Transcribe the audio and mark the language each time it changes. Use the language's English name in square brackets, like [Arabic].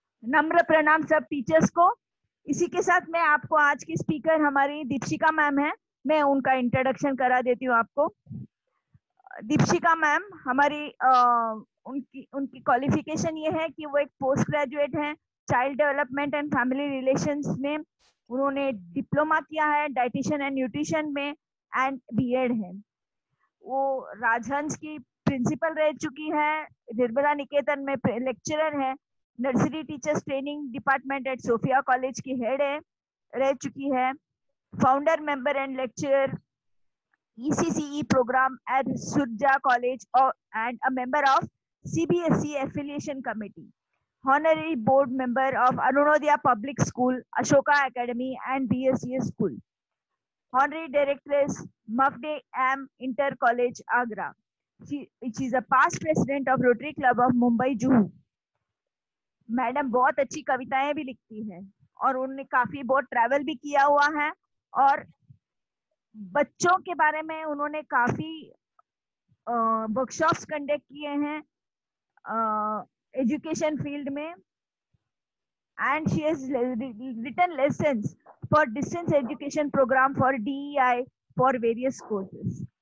[Hindi] नम्र प्रणाम सब टीचर्स को। इसी के साथ मैं आपको आज की स्पीकर हमारी दीपशिका मैम है, मैं उनका इंट्रोडक्शन करा देती हूँ आपको। दीपशिका मैम हमारी उनकी क्वालिफिकेशन ये है कि वो एक पोस्ट ग्रेजुएट हैं child development and family relations में। उन्होंने डिप्लोमा किया है डाइटिशियन एंड न्यूट्रिशन में एंड बीएड है। वो राजहंस की प्रिंसिपल रह चुकी है, निर्मला निकेतन में लेक्चरर है, nursery teachers training department at Sophia college की हेड है रह चुकी है, [English] Founder member and lecturer ECCE program at Surja College and a member of CBSE affiliation committee, honorary board member of Arunodaya Public School, Ashoka Academy and BSES School, honorary directress Mafde M Inter College Agra. She is a past president of Rotary Club of Mumbai Juhu. [Hindi] Madam बहुत अच्छी कविताएं भी लिखती है और उन्होंने काफी बहुत ट्रैवल भी किया हुआ है और बच्चों के बारे में उन्होंने काफी वर्कशॉप्स कंडक्ट किए हैं एजुकेशन फील्ड में [English] And she has written lessons for distance education program for DEI for various courses.